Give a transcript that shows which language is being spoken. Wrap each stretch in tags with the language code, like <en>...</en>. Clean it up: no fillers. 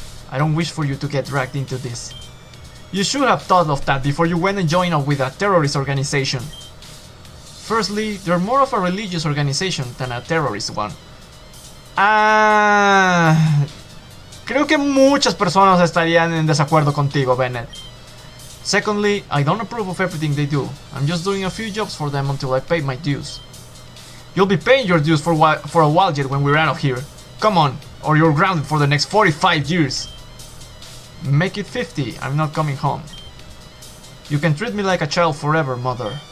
<en>I don't wish for you to get dragged into this. You should have thought of that before you went and joined up with a terrorist organization. Firstly, they're more of a religious organization than a terrorist one.</en> <es>Creo que muchas personas estarían en desacuerdo contigo, Bennett.</es> <en>Secondly, I don't approve of everything they do. I'm just doing a few jobs for them until I pay my dues. You'll be paying your dues for a while yet when we're out of here. Come on, or you're grounded for the next 45 years. Make it 50, I'm not coming home. You can treat me like a child forever, Mother.</en>